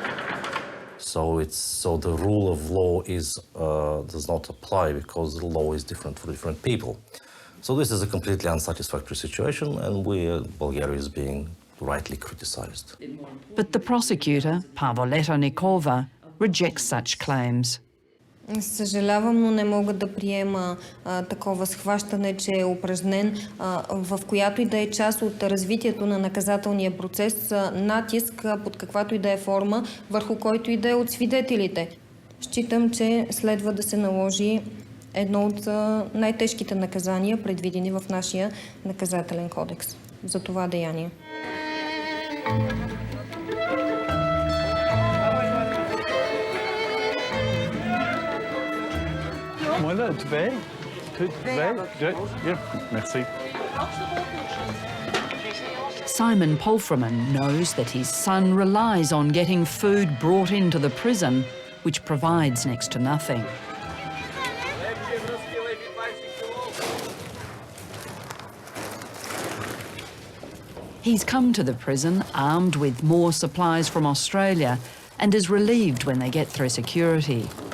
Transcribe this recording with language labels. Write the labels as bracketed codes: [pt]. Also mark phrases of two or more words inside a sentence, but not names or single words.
[en] So the rule of law does not apply, because the law is different for different people. So this is a completely unsatisfactory situation, and Bulgaria is being rightly criticized. But the prosecutor, Pavoleta Nicolova, rejects such claims. [bg] Съжалявам, но не мога да приема такова схващане, че е упражнен в която и да е част от развитието на наказателния процес натиск под каквато и да е форма, върху който и да е от свидетелите. Считам, че следва да се наложи едно от най-тежките наказания, предвидени в нашия наказателен кодекс за това деяние. [fr] Voilà, tu vas? Merci. [en] Simon Palfreeman knows that his son relies on getting food brought into the prison, which provides next to nothing. He's come to the prison armed with more supplies from Australia and is relieved when they get through security.